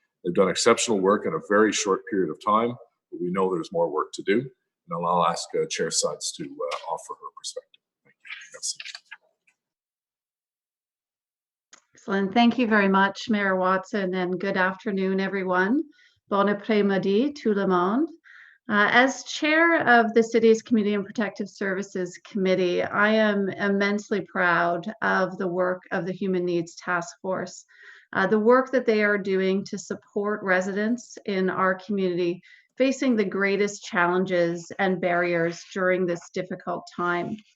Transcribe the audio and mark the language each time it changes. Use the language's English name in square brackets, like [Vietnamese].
[English] They've done exceptional work in a very short period of time, but we know there's more work to do. And I'll ask Chair Suds to offer her perspective. Thank you. [French] Merci. [English] Excellent. Thank you very much, Mayor Watson, and good afternoon, everyone. [French] Bon après-midi, tout le monde. [English] As chair of the city's Community and Protective Services Committee, I am immensely proud of the work of the Human Needs Task Force, the work that they are doing to support residents in our community facing the greatest challenges and barriers during this difficult time.